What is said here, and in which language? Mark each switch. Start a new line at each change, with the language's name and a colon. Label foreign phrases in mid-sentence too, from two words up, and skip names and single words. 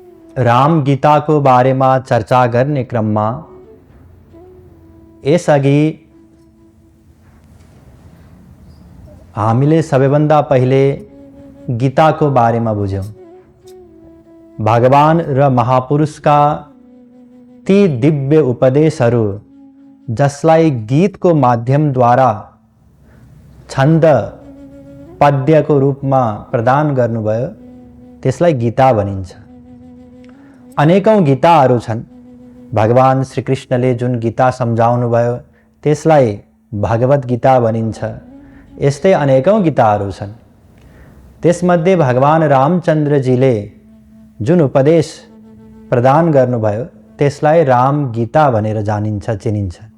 Nepali: राम गीता को बारे में चर्चा करने क्रम में यसअघि हामीले सबैभन्दा पहिले गीता को बारे में बुझ्यौं। भगवान र महापुरुषका ती दिव्य उपदेशहरू जसलाई गीत को माध्यम द्वारा छन्द पद्य को रूप में प्रदान गर्नुभयो त्यसलाई गीता भनिन्छ। अनेकौं गीताहरू छन्। भगवान श्री कृष्णले जुन गीता सम्झाउनु भयो त्यसलाई भगवत गीता भनिन्छ। यस्तै अनेकौं गीताहरू छन्। त्यसमध्ये भगवान रामचन्द्रजीले जुन उपदेश प्रदान गर्नुभयो त्यसलाई राम गीता भनेर जानिन्छ, चिनिन्छ।